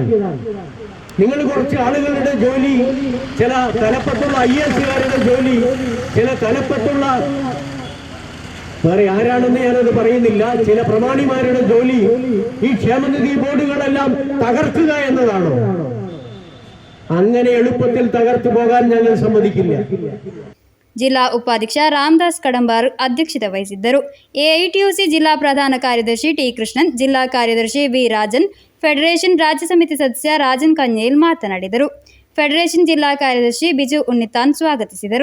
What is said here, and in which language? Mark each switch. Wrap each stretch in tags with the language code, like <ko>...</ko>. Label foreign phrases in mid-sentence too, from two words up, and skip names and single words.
<ml>നിങ്ങൾ കുറച്ച് ആളുകളുടെ ജോലി, ചില തലപ്പത്തുള്ള IAS-കാരുടെ ജോലി, ചില തലപ്പത്തുള്ള വേറെ ആരാണെന്ന് ഞാനത് പറയുന്നില്ല, ചില പ്രമാണിമാരുടെ ജോലി ഈ ക്ഷേമനിധി ബോർഡുകളെല്ലാം തകർക്കുക എന്നതാണോ? അങ്ങനെ എളുപ്പത്തിൽ തകർത്തു പോകാൻ ഞങ്ങൾ സമ്മതിക്കില്ല.</ml> <kn>ಜಿಲ್ಲಾ ಉಪಾಧ್ಯಕ್ಷ ರಾಮದಾಸ್ ಕಡಂಬಾರ್ ಅಧ್ಯಕ್ಷತೆ ವಹಿಸಿದ್ದರು. ಎಐಟಿಯುಸಿ ಜಿಲ್ಲಾ ಪ್ರಧಾನ ಕಾರ್ಯದರ್ಶಿ ಟಿ ಕೃಷ್ಣನ್, ಜಿಲ್ಲಾ ಕಾರ್ಯದರ್ಶಿ ವಿ ರಾಜನ್, ಫೆಡರೇಷನ್ ರಾಜ್ಯ ಸಮಿತಿ ಸದಸ್ಯ ರಾಜನ್ ಕನ್ಯೇಲ್ ಮಾತನಾಡಿದರು. ಫೆಡರೇಷನ್ ಜಿಲ್ಲಾ ಕಾರ್ಯದರ್ಶಿ ಬಿಜು ಉನ್ನಿತಾನ್ ಸ್ವಾಗತಿಸಿದರು.</kn>